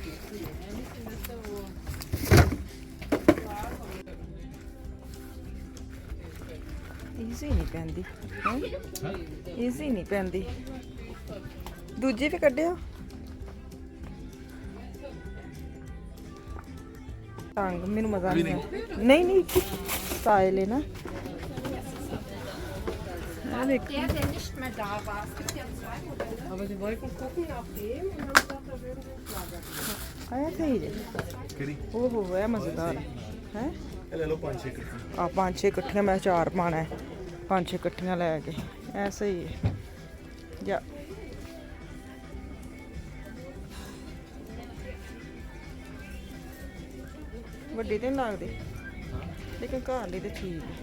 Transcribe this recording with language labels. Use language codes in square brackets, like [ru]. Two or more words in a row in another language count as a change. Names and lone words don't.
[pa] ਈਜ਼ੀ ਨਹੀਂ ਪੈਂਦੀ, ਈਜ਼ੀ ਨਹੀਂ ਪੈਂਦੀ। ਦੂਜੀ ਵੀ ਕੱਢਿਓ ਟੰਗ, ਮੈਨੂੰ ਮਜ਼ਾ ਨਹੀਂ ਆਇਆ। ਨਹੀਂ ਸਟਾਈਲ ਹੈ ਨਾ। [de] Der, der nicht mehr da war. Es gibt ja 2 Modelle. Aber Sie wollten gucken auf dem und haben gesagt, da würden wir schlagen. [pa] ਆਇਆ ਸਹੀ ਜੇ। ਕਿਹੜੀ ਓਹੋ ਇਹ ਮਜ਼ੇਦਾਰ ਹੈ। ਇਹ ਲੈ ਲਓ 5-6 ਕੱਟੀ। ਆ 5-6 ਇਕੱਠੀਆਂ ਮੈਂ 4 ਪਾਣਾ ਹੈ, 5-6 ਇਕੱਠੀਆਂ ਲੈ ਕੇ ਐ ਸਹੀ ਹੈ। ਜਾ ਵੱਡੀ ਤੇ ਨੀ ਲੱਗਦੀ, ਲੇਕਿਨ ਘਰ ਲਈ ਤੇ ਠੀਕ ਹੈ।